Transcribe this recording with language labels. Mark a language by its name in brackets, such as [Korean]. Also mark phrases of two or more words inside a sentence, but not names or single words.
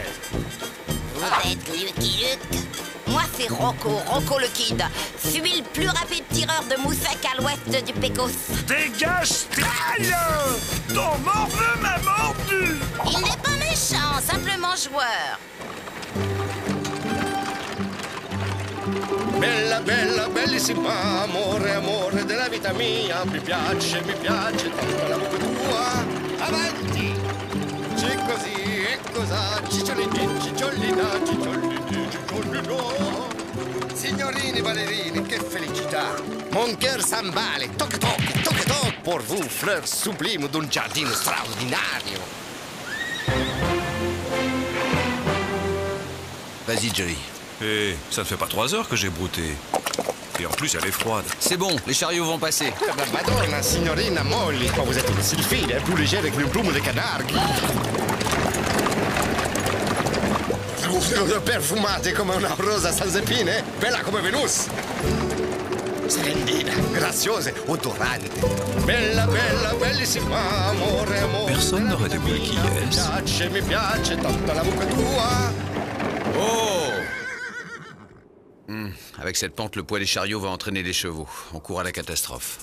[French] Vous êtes Lucky Luke. Moi, c'est Rocco, Rocco le Kid. Suis le plus rapide tireur de moussec à l'ouest du Pecos. Dégage, traille! Ton morveux m'a mordu! Il n'est pas méchant, simplement joueur. [Italian] Bella, bella, bellissima, amore, amore della vita mia. Mi piace tanto la bocca tua. Avanti! C'è così e cosa, cicciolini, cicciolina, cicciolini, cicciolino. Signorini ballerini, che felicità! [French] Mon cœur s'emballe, toc toc, toc toc, pour vous, fleurs sublimes d'un [Italian] giardino straordinario. [French] Vas-y, Jerry. Eh, ça ne fait pas 3 heures que j'ai brouté. Et en plus, elle est froide. C'est bon, les chariots vont passer. [Italian] Madonna, signorina [French] Molly, ma vous êtes une sylphide, plus légère que le plume de canard. [Italian] Perfumate come una rosa [French] sans épine, [Italian] bella come Venus. Splendida, graziosa, odorante. Bella, bella, bellissima, amore, amore. [French] Personne n'aurait deviné qui est-ce. [Italian] Mi piace tanto la bocca tua. Oh! [French] Avec cette pente, le poids des chariots va entraîner les chevaux. On court à la catastrophe.